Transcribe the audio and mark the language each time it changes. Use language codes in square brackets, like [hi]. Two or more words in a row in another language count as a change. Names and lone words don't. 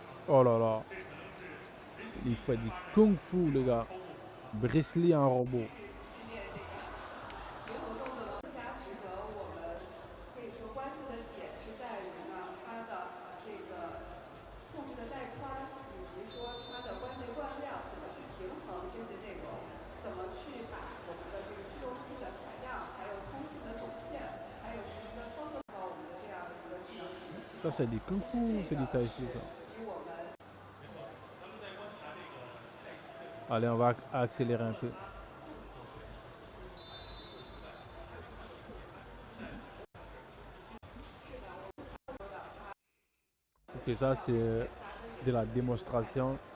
[fr] Oh là là. Il fait du kung fu, les gars. Bruce Lee en robot. [zh] 灵活动作呢，更加值得我们可以说关注的点是在于呢，它的这个控制的带宽，以及说它的关节惯量怎么去平衡这些内容，怎么去把我们的这个驱动器的采样，还有通信的总线，还有实时的操作到我们的这样的一个智能体系。 [fr] Ça, c'est du kung fu ou c'est du tai chi, ça? [zh] 与我们 [fr] Allez, on va accélérer un peu. Ok, ça, c'est de la démonstration.